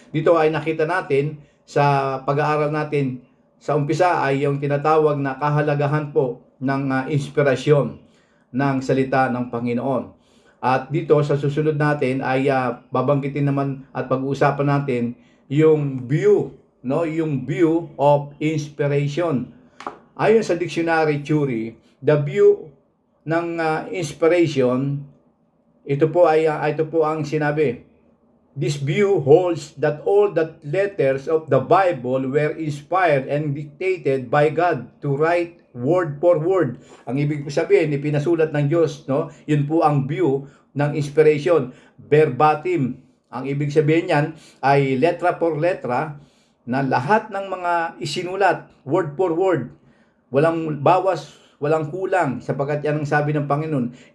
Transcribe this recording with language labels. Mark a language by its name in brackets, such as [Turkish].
[Filipino] Dito ay nakita natin sa pag-aaral natin sa umpisa ay yung tinatawag na kahalagahan po ng inspirasyon ng salita ng Panginoon. At dito sa susunod natin ay babanggitin naman at pag-uusapan natin yung view, no? Yung [English] view of inspiration. [Filipino] Ayon sa dictionary theory, [English] the view [Filipino] ng inspiration, ito po ang sinabi. [English] This view holds that all the letters of the Bible were inspired and dictated by God to write word for word. [Filipino] Ang ibig sabihin, ipinasulat ng Diyos, no? Yun po ang view ng inspiration, verbatim. Ang ibig sabihin niyan ay letra por letra na lahat ng mga isinulat, [English] word for word. [Filipino] Walang bawas, walang kulang, sapagkat yan ang sabi ng Panginoon.